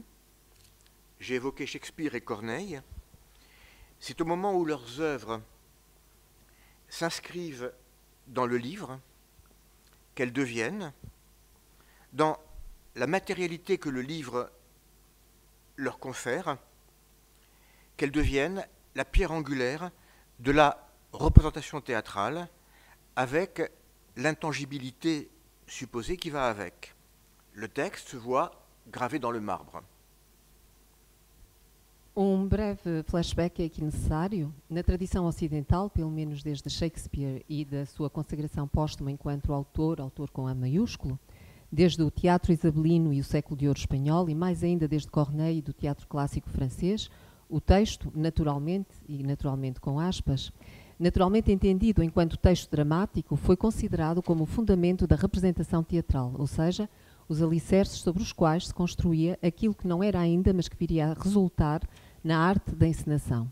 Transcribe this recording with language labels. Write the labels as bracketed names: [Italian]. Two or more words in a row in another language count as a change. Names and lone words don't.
[French] J'ai évoqué Shakespeare et Corneille. C'est au moment où leurs œuvres s'inscrivent dans le livre qu'elles deviennent, dans la matérialité que le livre leur confère, qu'elles deviennent la pierre angulaire de la représentation théâtrale avec l'intangibilité supposée qui va avec. Le texte se voit gravé dans le marbre. [Portuguese] Breve flashback é aqui necessário. Na tradição ocidental, pelo menos desde Shakespeare e da sua consagração póstuma enquanto autor com A maiúsculo, desde o teatro isabelino e o século de ouro espanhol, e mais ainda desde Corneille e do teatro clássico francês, o texto, naturalmente, e naturalmente com aspas, naturalmente entendido enquanto texto dramático, foi considerado como o fundamento da representação teatral, ou seja, os alicerces sobre os quais se construía aquilo que não era ainda, mas que viria a resultar na arte da encenação.